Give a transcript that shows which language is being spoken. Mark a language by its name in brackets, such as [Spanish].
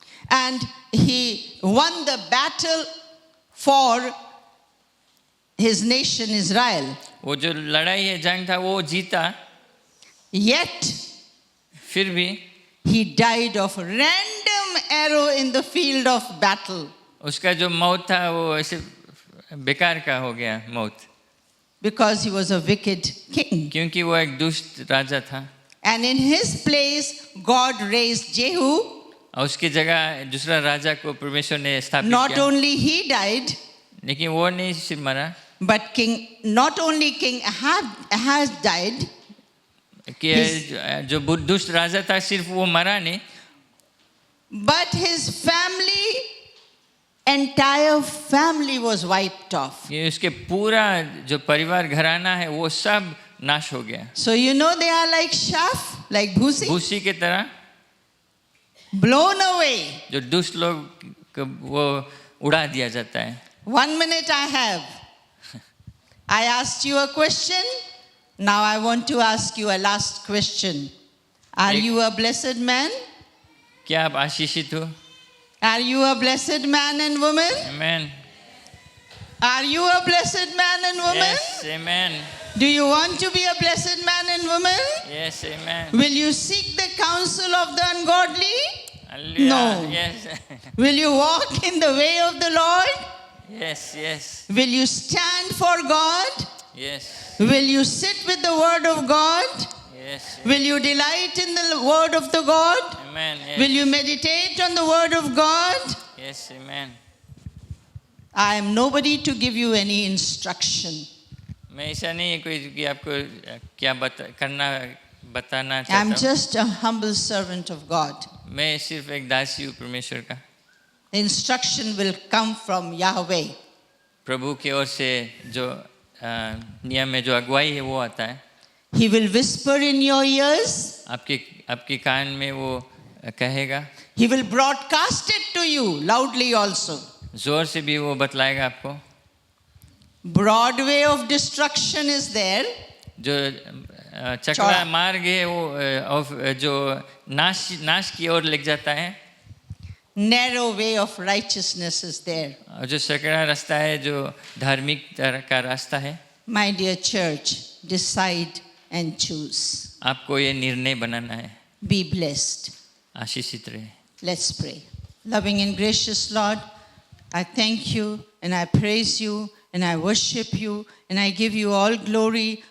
[English] and he won the battle for his nation Israel. [Hindi] वो जो लड़ाई है, जंग था, वो जीता। [English] Yet [Hindi] फिर भी [English] he died of random arrow in the field of battle. [Hindi] उसका जो मौत था वो ऐसे बेकार का हो गया मौत, [English] Because he was a wicked king. [Hindi] क्योंकि वो एक दुष्ट राजा था। [English] And in his place, God raised Jehu. [Hindi] और उसकी जगह दूसरा राजा को परमेश्वर ने स्थापित [English] Not [Hindi] किया। [English] only he died, [Hindi] लेकिन वो नहीं सिर्फ मरा, [English] but not only King Ahaz died, [Hindi] कि जो दुष्ट राजा था सिर्फ वो मरा नहीं, [English] but his entire family was wiped off. [Hindi] कि उसके पूरा जो परिवार घराना है वो सब नाश हो गया। [English] So you know they are like chaff, like bhusi, [Hindi] भूसी की तरह [English] blown away. [Hindi] जो दुष्ट लोग को वो उड़ा दिया जाता है। [English] 1 minute I have. I asked you a question. Now I want to ask you a last question. Are you a blessed man? [Hindi] क्या आप आशीषित हो? [English] Are you a blessed man and woman? Amen. Are you a blessed man and woman? Yes, amen. Do you want to be a blessed man and woman? Yes, amen. Will you seek the counsel of the ungodly? Hallelujah. No. Yes. Will you walk in the way of the Lord? Yes, yes, Will you stand for God? yes. Will you sit with the word of God? Yes. Will you delight in the word of the God? Amen. Yes. Will you meditate on the word of God? Yes. Amen. I am nobody to give you any instruction. [Hindi] मैं ऐसा नहीं है कोई कि आपको क्या करना बताना [English] I'm [Hindi] चाहता हूँ. [English] just a humble servant of God. [Hindi] मैं सिर्फ एक दासी हूँ परमेश्वर का. [English] The instruction will come from Yahweh. [Hindi] प्रभु की ओर से जो नियम में जो अगुवाई है वो आता है. [English] He will whisper in your ears. [Hindi] आपके कान में वो कहेगा. [English] He will broadcast it to you loudly also. [Hindi] जोर से भी वो बतलाएगा आपको. [English] Broad way of destruction is there. [Hindi] जो चक्रा मार्ग है वो जो नाश की ओर ले जाता है. [English] Narrow way of righteousness is there. [Hindi] और जो सकरा रास्ता है जो धार्मिक का रास्ता है. [English] My dear church, decide and choose. [Hindi] आपको ये निर्णय बनाना है. [English] Be blessed. [Hindi] आशीषित रहे. [English] Let's pray. Loving and gracious Lord, I thank you and I praise you and I worship you and I give you all glory.